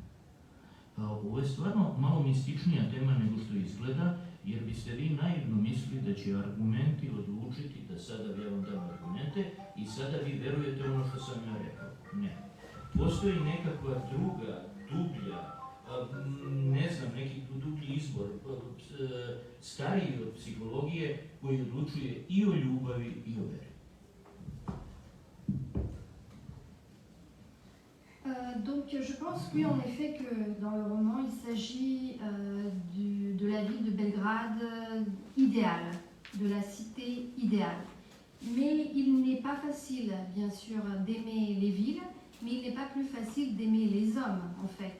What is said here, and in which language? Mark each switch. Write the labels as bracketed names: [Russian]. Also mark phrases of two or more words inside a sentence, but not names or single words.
[Serbian] Ovo je stvarno malo mističnija tema nego što izgleda, jer biste vi naivno mislili da će argumenti odlučiti da sada ja vam dam argumente i sada vi verujete ono što sam ja rekao. Ne. Postoji nekakva druga, dublja, ne znam, neki dublji izbor, stariji od psihologije, koji odlučuje i o ljubavi i o veri. [French] Donc je pense oui en effet que dans le roman il s'agit de la ville de Belgrade idéale, de la cité idéale. Mais il n'est pas facile bien sûr d'aimer les villes, mais il n'est pas plus facile d'aimer les hommes en fait.